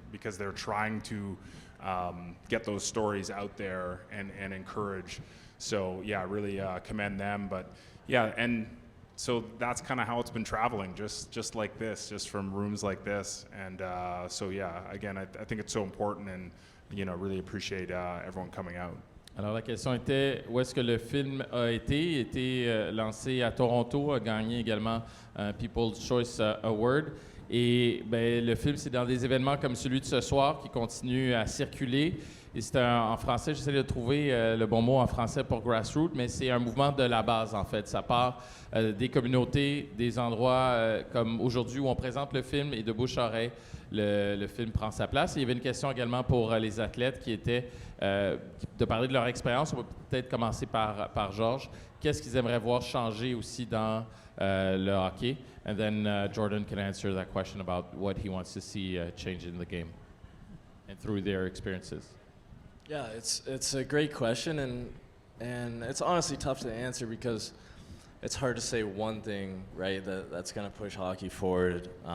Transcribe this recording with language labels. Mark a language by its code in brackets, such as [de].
[en] Because they're trying to get those stories out there and encourage. So yeah, really commend them. But yeah, and so that's kind of how it's been traveling, just like this, just from rooms like this. And so yeah, again, I think it's so important and, you know, really appreciate everyone coming out. [fr] Alors, la question était où est-ce que le film a été lancé à Toronto, a gagné également un People's Choice Award. Et le film, c'est dans des événements comme celui de ce soir qui continue à circuler. Et c'est en français, j'essaie de trouver le bon mot en français pour grassroots, mais c'est un mouvement de la base, en fait. Ça part des communautés, des endroits comme aujourd'hui où on présente le film et de bouche à oreille, le film prend sa place. Et il y avait une question également pour les athlètes qui était de parler de leur expérience. On va peut-être commencer par Georges. Qu'est-ce qu'ils aimeraient voir changer aussi dans le hockey? [en] And then Jordan can answer that question about what he wants to see change in the game and through their experiences. Yeah, it's a great question, and it's honestly tough to answer because it's hard to say one thing, right, that's going to push hockey forward.